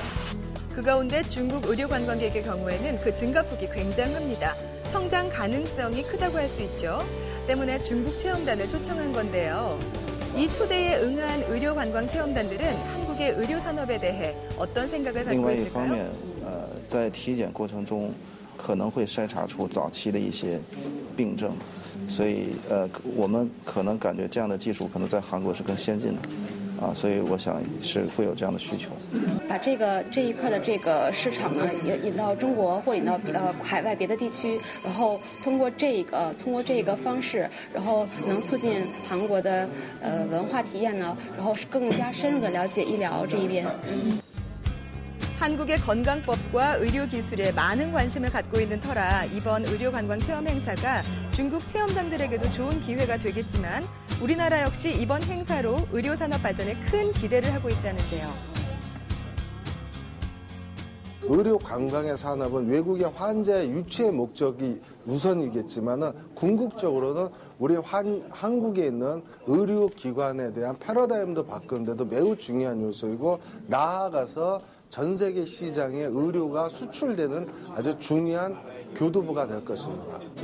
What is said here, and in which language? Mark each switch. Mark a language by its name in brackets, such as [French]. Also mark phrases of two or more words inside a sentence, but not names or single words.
[Korean] 그 가운데 중국 의료 관광객의 경우에는 그 증가폭이 굉장합니다. 성장 가능성이 크다고 할 수 있죠. 때문에 중국 체험단을 초청한 건데요. 이 초대에 응한 의료 관광 체험단들은 한국의 의료 산업에 대해 어떤 생각을 갖고 있을까요? [Chinese] 在体检过程中可能会筛查出早期的一些病症，所以我们可能感觉这样的技术可能在韩国是更先进的，所以我想是会有这样的需求。把这一块的这个市场呢引到中国或引到海外别的地区，然后通过这个方式，然后能促进韩国的文化体验呢，然后更加深入的了解医疗这一边。 [Korean] 한국의 건강법과 의료기술에 많은 관심을 갖고 있는 터라 이번 의료관광 체험 행사가 중국 체험단들에게도 좋은 기회가 되겠지만 우리나라 역시 이번 행사로 의료산업 발전에 큰 기대를 하고 있다는데요. 의료관광의 산업은 외국의 환자의 유치의 목적이 우선이겠지만 궁극적으로는 우리 한국에 있는 의료기관에 대한 패러다임도 바꾸는 데도 매우 중요한 요소이고 나아가서 전 세계 시장에 의료가 수출되는 아주 중요한 교두보가 될 것입니다.